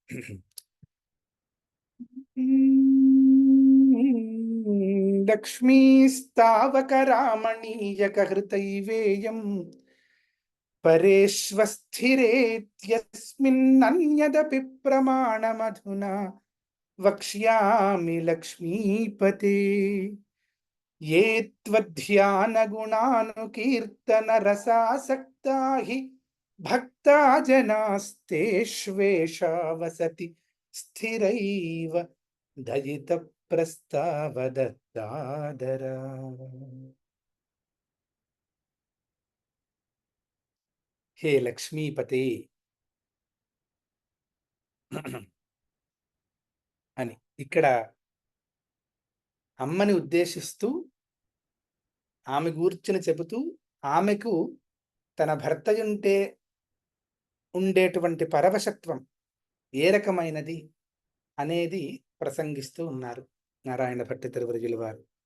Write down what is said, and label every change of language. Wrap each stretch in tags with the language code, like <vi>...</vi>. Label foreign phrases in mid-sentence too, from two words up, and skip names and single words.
<sa>లక్ష్మీస్తావకరామణీయకహృతైవేయం పరేష్వస్థిరేత్యస్మిన్నన్యదపి ప్రమాణమధునా వక్ష్యామి లక్ష్మీపతే. ये त्वध्यानगुणानुकीर्तनरसासक्ता हि भक्ता जनास्तेष्वेषा वसति स्थिरैव दयितप्रस्तावदत्तादरा. हे లక్ష్మీపతే</sa> <te>అని ఇక్కడ అమ్మని ఉద్దేశిస్తూ ఆమె గూర్చుని చెబుతూ ఆమెకు తన భర్త ఉంటే ఉండేటువంటి పరవశత్వం ఏ రకమైనది అనేది ప్రసంగిస్తూ ఉన్నారు నారాయణ భట్ట తిరువరుజుల వారు.</te>